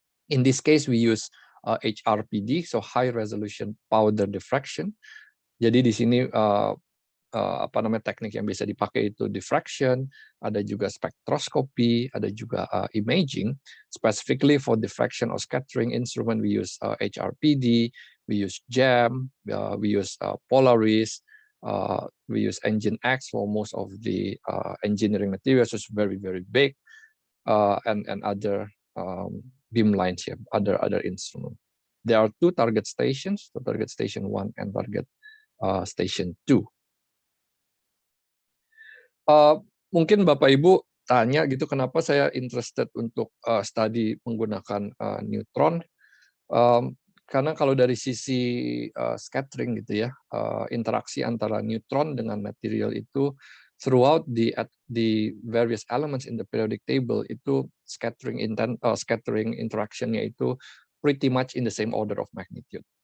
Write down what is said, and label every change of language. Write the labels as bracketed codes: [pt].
[en] In this case we use HRPD, so high resolution powder diffraction. [id] Jadi di sini teknik yang bisa dipakai itu diffraction, ada juga spectroscopy, ada juga imaging. [en] Specifically for diffraction or scattering instrument, we use HRPD, we use JAM, we use Polaris, we use Engine X for most of the engineering materials, which is very big, and other beam lines here, other instrument. There are 2 target stations, so target station 1 and target station 2. [id] Mungkin Bapak Ibu tanya gitu, kenapa saya interested untuk study menggunakan neutron? Karena kalau dari sisi scattering gitu ya, interaksi antara neutron dengan material itu [en] throughout the various elements in the periodic table [id] itu scattering interaction-nya itu [en] pretty much in the same order of magnitude.